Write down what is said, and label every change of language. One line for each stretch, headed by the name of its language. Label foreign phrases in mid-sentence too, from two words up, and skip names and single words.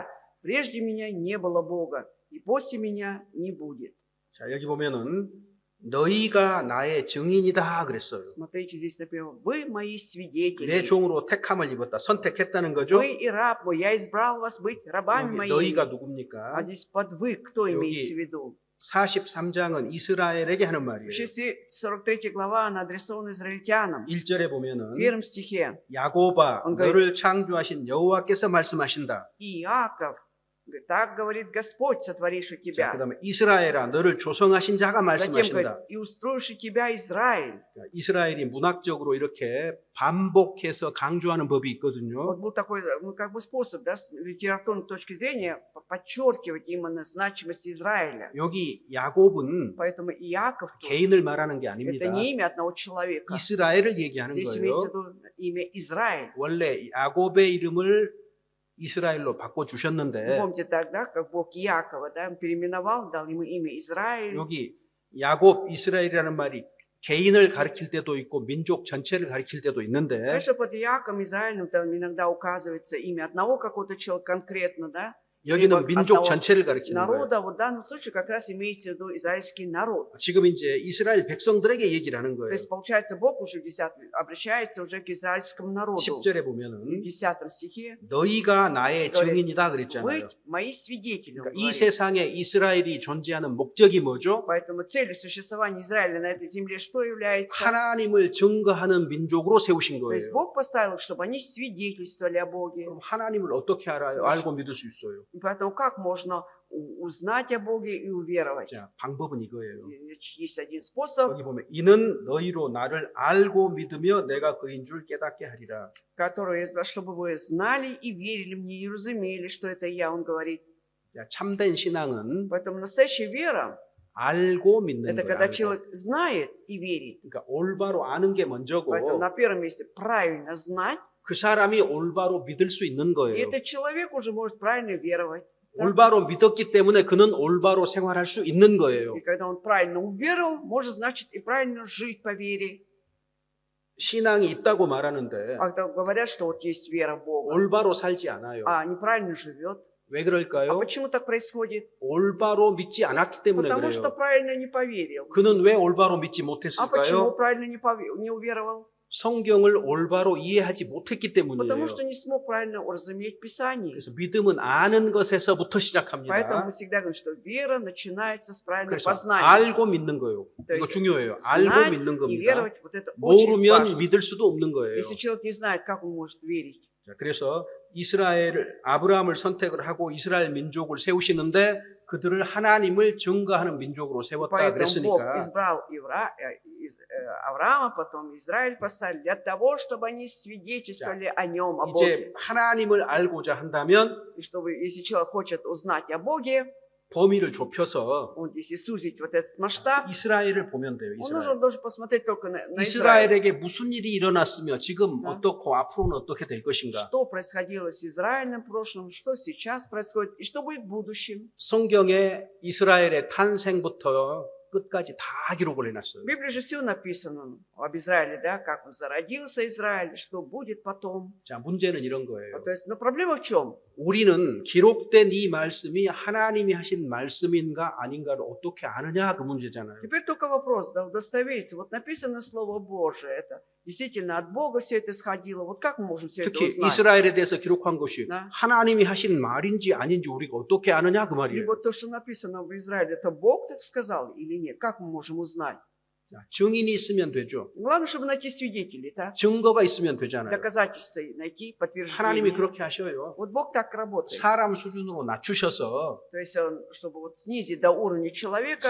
Russian: Прежде меня не было Бога, и после меня не будет».
Korean: 자, 여기 보면은 너희가 나의 증인이다 그랬어요.
Russian: Смотрите, здесь например, «Вы мои
Korean: 내
Russian: свидетели,
Korean: 종으로 택함을 입었다. 선택했다는 거죠.
Russian: вы и раб мой, я избрал вас быть рабами
Korean: 여기
Russian: моими».
Korean: 너희가 누굽니까?
Russian: А здесь под «вы» кто
Korean: 여기
Russian: имеется в виду?
Korean: 43장은 이스라엘에게 하는 말이에요.
Russian: Вообще 43 глава, она адресована израильтянам.
Korean: 1절에
Russian: В
Korean: 보면은
Russian: первом стихе
Korean: 야곱아
Russian: Он
Korean: 너를 창조하신 여호와께서 말씀하신다.
Russian: Иаков, говорит, так говорит Господь, сотворивший
Korean: 자,
Russian: тебя.
Korean: 그다음에 이스라엘아 너를 조성하신 자가
Russian: Затем
Korean: 말씀하신다.
Russian: говорит, и устроивший тебя Израиль.
Korean: 자, 이스라엘이 문학적으로 이렇게 반복해서 강조하는 법이 있거든요.
Russian: Вот был такой, ну, как бы способ, да, с литературной точки зрения, подчеркивать именно значимость Израиля.
Korean: 여기 야곱은
Russian: Поэтому Иаков тут,
Korean: 개인을 말하는 게
Russian: это
Korean: 아닙니다.
Russian: не имя одного человека.
Korean: 이스라엘을 얘기하는
Russian: Здесь имеется в
Korean: 거예요.
Russian: виду имя Израиль.
Korean: 원래 야곱의 이름을 이스라엘로
Russian: Вы
Korean: 바꿔주셨는데
Russian: помните тогда, как Бог Иакова, да, переименовал, дал ему имя Израиль.
Korean: 여기 야곱 이스라엘이라는 말이 개인을 가리킬 때도 있고 민족 전체를 가리킬 때도 있는데
Russian: Конечно, под Иаковом, Израилем там иногда указывается имя одного какого-то человека конкретно, да?
Korean: 여기는
Russian: Либо
Korean: 민족
Russian: одного
Korean: 전체를 가리키는 거예요.
Russian: народа. Вот в данном случае как раз имеется в виду израильский народ.
Korean: 지금 이제 이스라엘 백성들에게 얘기를 하는
Russian: То
Korean: 거예요.
Russian: есть, получается, Бог уже в 10 обращается уже к израильскому народу.
Korean: 10절에
Russian: И в
Korean: 보면은
Russian: 10 стихе
Korean: 너희가 나의
Russian: говорит,
Korean: 증인이다 그랬잖아요.
Russian: быть мои свидетели. Он
Korean: 그러니까 이
Russian: говорит.
Korean: 세상에 이스라엘이 존재하는 목적이 뭐죠?
Russian: Поэтому целью существования Израиля на этой земле что является?
Korean: 하나님을 증거하는 민족으로 세우신
Russian: То есть
Korean: 거예요.
Russian: Бог поставил их, чтобы они свидетельствовали о Боге.
Korean: 그럼 하나님을 어떻게 알아요? 알고 믿을 수 있어요.
Russian: И поэтому как можно узнать о Боге и уверовать?
Korean: 자, 방법은 이거예요.
Russian: Есть один способ,
Korean: 여기 보면 이는 너희로 나를 알고 믿으며 내가 그인 줄 깨닫게 하리라.
Russian: который, чтобы вы знали и верили мне, и разумели, что это я, он говорит.
Korean: 자, 참된 신앙은
Russian: Поэтому настоящая вера
Korean: 알고 믿는
Russian: это
Korean: 거예요.
Russian: когда
Korean: 알고.
Russian: человек знает и верит.
Korean: 그러니까 올바로 아는 게 먼저고
Russian: Поэтому на первом месте правильно знать,
Korean: 그 사람이 올바로 믿을 수 있는
Russian: и
Korean: 거예요.
Russian: этот человек уже может правильно веровать.
Korean: 올바로 믿었기 때문에 그는 올바로 생활할 수 있는 거예요.
Russian: И когда он правильно уверовал, может, значит, и правильно жить по вере.
Korean: 신앙이 있다고 말하는데
Russian: А когда говорят, что вот есть вера в Бога,
Korean: 올바로 살지 않아요.
Russian: а неправильно живет.
Korean: 왜
Russian: А
Korean: 그럴까요?
Russian: почему так происходит?
Korean: 올바로 믿지 않았기 때문에
Russian: Потому что
Korean: 그래요.
Russian: правильно не поверил.
Korean: 그는 왜 올바로 믿지
Russian: А почему
Korean: 못했을까요?
Russian: правильно не уверовал?
Korean: 성경을 올바로 이해하지 못했기 때문이에요.
Russian: Потому что не смог правильно уразуметь Писание.
Korean: 그래서 믿음은 아는 것에서부터
Russian: Поэтому
Korean: 시작합니다.
Russian: мы всегда говорим, что вера начинается с правильного
Korean: 그래서
Russian: познания.
Korean: 알고 믿는 거예요.
Russian: То
Korean: 이거
Russian: есть
Korean: 중요해요. 알고
Russian: знать
Korean: 믿는
Russian: и
Korean: 겁니다.
Russian: веровать, вот это очень
Korean: 모르면
Russian: важно.
Korean: 믿을 수도 없는 거예요.
Russian: Если человек не знает, как он может верить.
Korean: 자, 그래서 아브라함을 선택을 하고 이스라엘 민족을 세우시는데 그들을 하나님을 증거하는 민족으로 세웠다
Russian: Поэтому Бог
Korean: 그랬으니까
Russian: избрал Авраама, потом Израиль поставили для того, чтобы они свидетельствовали о нем, о
Korean: 이제
Russian: Боге.
Korean: 하나님을 알고자 한다면
Russian: И чтобы, если человек хочет узнать о Боге,
Korean: 범위를 좁혀서
Russian: он, если сузить вот этот масштаб,
Korean: 이스라엘을 보면 돼요.
Russian: он
Korean: 이스라엘.
Russian: должен посмотреть только на Израиль.
Korean: 이스라엘에게 무슨 일이 일어났으며 지금
Russian: Да.
Korean: 어떻고 앞으로는 어떻게 될 것인가.
Russian: Что происходило с Израилем в прошлом, что сейчас происходит и что будет в будущем.
Korean: 성경에 이스라엘의 탄생부터 끝까지 다 기록을 해놨어요.
Russian: В Библии же все написано об Израиле, да, как он зародился Израиль, что будет потом.
Korean: 자, 문제는 이런 거예요.
Russian: То есть, но проблема в чем?
Korean: 우리는 기록된 이 말씀이 하나님이 하신 말씀인가 아닌가를 어떻게 아느냐 그 문제잖아요.
Russian: Теперь только вопрос, да, удостовериться. Вот написано Слово Божие, это действительно от Бога все это исходило. Вот как мы можем все это
Korean: 특히
Russian: узнать?
Korean: 이스라엘에 대해서 기록한 것이 네. 하나님이 하신 말인지 아닌지 우리가 어떻게 아느냐 그 말이에요.
Russian: Либо то, что написано в Израиле, это Бог так сказал или нет? Как мы можем узнать?
Korean: 자, 증인이 있으면 되죠.
Russian: Главное, чтобы найти свидетелей, да?
Korean: 증거가 있으면 되잖아요.
Russian: Доказательства найти,
Korean: 하나님이
Russian: подтверждение.
Korean: 그렇게 하셔요.
Russian: Вот Бог так работает.
Korean: 사람 수준으로 낮추셔서
Russian: То есть, чтобы вот снизить до уровня человека,